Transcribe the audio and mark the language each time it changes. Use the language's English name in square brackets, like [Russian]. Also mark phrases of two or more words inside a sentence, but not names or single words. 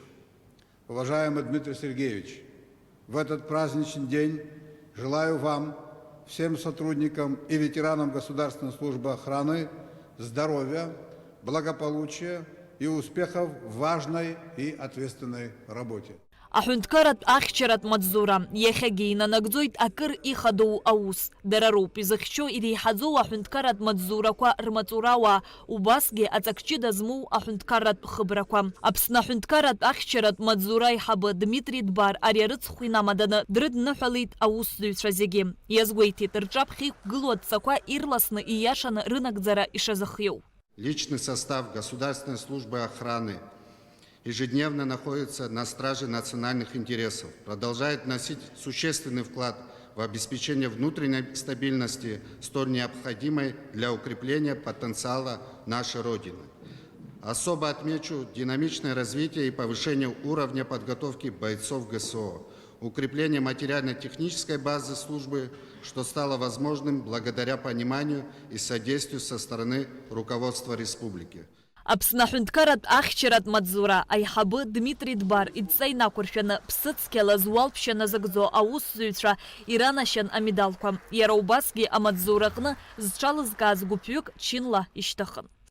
[Russian] Уважаемый Дмитрий Сергеевич, в этот праздничный день желаю вам, всем сотрудникам и ветеранам Государственной службы охраны здоровья, благополучия и успехов в важной и ответственной работе. [Abkhazian] Аҳәынҭқарратә ахьчаратә маҵзура иахьагьы инанагӡоит акыр ихадоу аус. Дара роуп изыхьчо иреиҳаӡоу аҳәынҭқарратә маҵзурақәа рмаҵурауаа, убасгьы аҵакҷыда змоу аҳәынҭқарратә хыбрақәа. Аԥсны аҳәынҭқарратә ахьчаратә маҵзура аиҳабы Дмитрий Дбар ари арыцхә инамаданы дрыдныҳәалеит аусзуҩцәа зегьы. Иазгәеиҭеит рҿаԥхьа иқәгылоу адҵақәа ирласны ииашаны рынагӡара ишазыхиоу. [Russian] Личный состав Государственной службы охраны ежедневно находится на страже национальных интересов, продолжает вносить существенный вклад в обеспечение внутренней стабильности, столь необходимой для укрепления потенциала нашей Родины. Особо отмечу динамичное развитие и повышение уровня подготовки бойцов ГСО, укрепление материально-технической базы службы, что стало возможным благодаря пониманию и содействию со стороны руководства республики. [Abkhazian] Аԥсны аҳәынҭқарратә ахьчаратә маҵзура аиҳабы Дмитрий Дбар идҵа инақәыршәаны ԥсыцқьала зуалԥшьа назыгӡо аусзуҩцәа иранашьан амедалқәа. Иара убасгьы амаҵзура аҟны зҽалызкааз гәыԥҩык чынла ишьҭыхын.